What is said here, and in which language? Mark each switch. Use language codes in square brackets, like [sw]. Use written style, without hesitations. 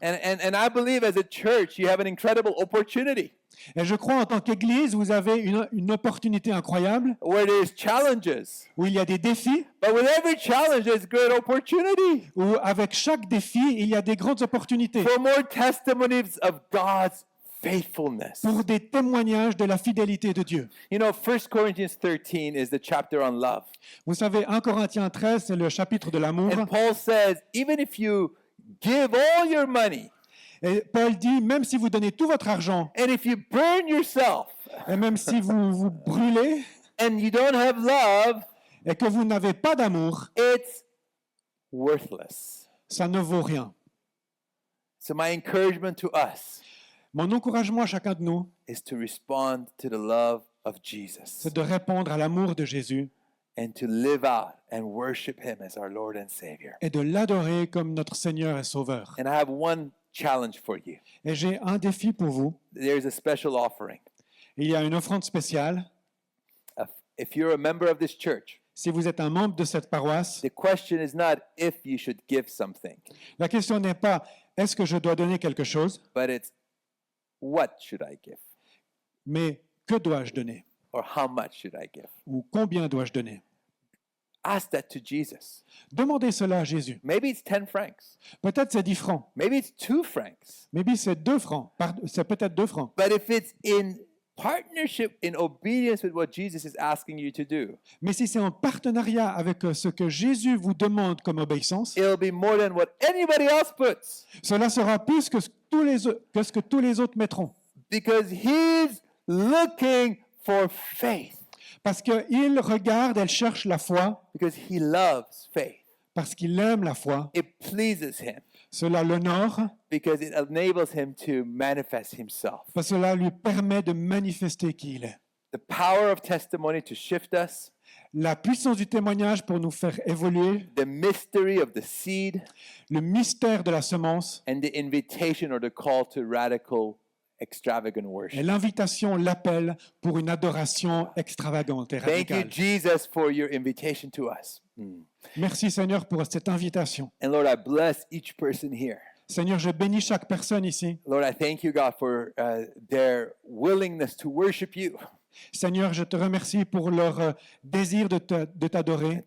[en] And I believe as a church, you have an incredible opportunity [fr] Et je crois en tant qu'Église, vous avez une opportunité incroyable [en] where there's challenges. [fr] où il y a des défis, [en] But with every challenge, there's great opportunity [fr] où avec chaque défi, il y a des grandes opportunités [en] for more testimonies of God's faithfulness. [fr] pour des témoignages de la fidélité de Dieu. [en] You know, 1 Corinthians 13 is the chapter on love. [fr] Vous savez, 1 Corinthiens 13, c'est le chapitre de l'amour. [en] And Paul says, even if you give all your money, [fr] Et Paul dit, même si vous donnez tout votre argent, [en] and if you burn yourself, [fr] et même si vous vous brûlez, [en] and you don't have love, [fr] et que vous n'avez pas d'amour, [en] it's worthless. [fr] ça ne vaut rien. [en] So my encouragement to us [fr] Mon encouragement à chacun de nous, [en] is to respond to the love of Jesus [fr] c'est de répondre à l'amour de Jésus [en] and to live out and worship him as our Lord and Savior. [fr] et de l'adorer comme notre Seigneur et Sauveur. [en] And I have one challenge for you. [fr] Et j'ai un défi pour vous. [en] There's a special offering. [fr] Il y a une offrande spéciale. [en] If you're a member of this church, [fr] Si vous êtes un membre de cette paroisse, [en] the question is not if you should give something, [fr] la question n'est pas est-ce que je dois donner quelque chose, [en] but it's what should I give? [fr] mais que dois-je donner [en] Or how much should I give? [fr] ou combien dois-je donner. [en] Ask that to Jesus. [fr] Demandez cela à Jésus. [en] Maybe it's 10 francs. [fr] Peut-être c'est 10 francs, [en] Maybe it's 2 francs. maybe [fr] c'est 2 francs, c'est peut-être 2 francs. [en] But if it's in partnership, in obedience with what Jesus is asking you to do, [fr] Mais si c'est en partenariat avec ce que Jésus vous demande comme obéissance, [en] it'll be more than what anybody else puts. [fr] cela sera plus que ce que tous les autres mettront. [en] Because he's looking for faith. [fr] Parce qu'il regarde, elle cherche la foi, [en] Because he loves faith. [fr] parce qu'il aime la foi. [en] It pleases him. [fr] Cela l'honore, [en] Because it enables him to manifest himself. [fr] parce que cela lui permet de manifester qui il est. [en] The power of testimony to shift us, [fr] La puissance du témoignage pour nous faire évoluer, [en] the mystery of the seed, [fr] le mystère de la semence [en] and the invitation or the call to radical, extravagant [fr] et [en] worship. [fr] l'invitation, l'appel pour une adoration extravagante et [en] Thank you, [fr] radicale. [en] Jesus, for your invitation to us. [fr] Merci Seigneur pour cette invitation. [en] And Lord, I bless each person here. [fr] Seigneur, je bénis chaque personne ici. [en] Lord, I thank you, God, for their willingness to worship you, [fr] Seigneur, je te remercie pour leur désir de t'adorer,